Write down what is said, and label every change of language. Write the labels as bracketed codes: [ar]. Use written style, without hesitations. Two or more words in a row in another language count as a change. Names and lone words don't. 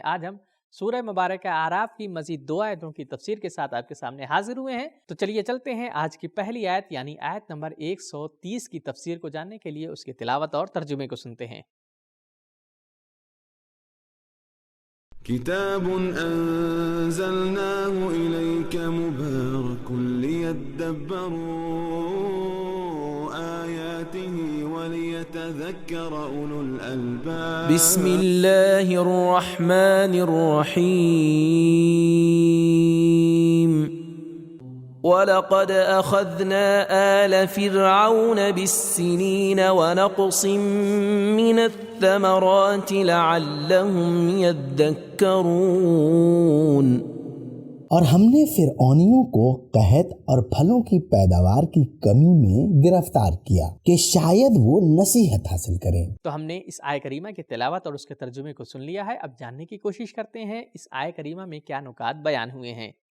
[hi] आज हम सूरह मुबारक आराफ की मज़ीद 2 आयतों की तफसीर के साथ आपके सामने हाजिर हुए हैं। तो चलिए चलते हैं आज की पहली आयत यानी आयत नंबर 130 की तफसीर को जानने के लिए उसकी तिलावत और तर्जुमे को सुनते हैं। [ar] كتاب أنزلناه إليك مبارك ليدبروا آياته وليتذكر أولو الألباب. بسم الله الرحمن الرحيم. ولقد أخذنا آل فرعون بالسنين ونقص من الثمرات لعلهم يذكرون. [hi] और हमने फिरौनियों को कहत और फलों की पैदावार की कमी में गिरफ्तार किया कि शायद वो नसीहत हासिल करें। तो हमने इस आय करीमा की तिलावत और उसके तर्जुमे को सुन लिया है। अब जानने की कोशिश करते हैं इस आय करीमा में क्या नुकात बयान हुए हैं।